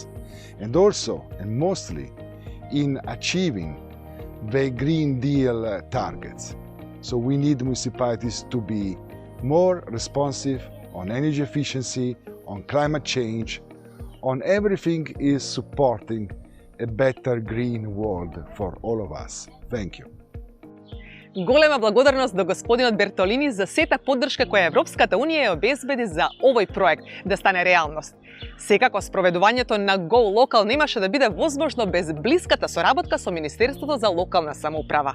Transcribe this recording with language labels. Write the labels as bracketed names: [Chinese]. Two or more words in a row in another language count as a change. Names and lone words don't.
[English] And also, and mostly, in achieving the Green Deal targets. So we need municipalities to be more responsive on energy efficiency, on climate change, on everything is supporting a better green world for all of us. Thank you. [Macedonian] Голема благодарност до господинот Бертолини за сета поддршка која Европската Унија ја обезбеди за овој проект да стане реалност. Секако спроведувањето на Go Local немаше да биде возможно без блиската соработка со Министерството за локална самоуправа.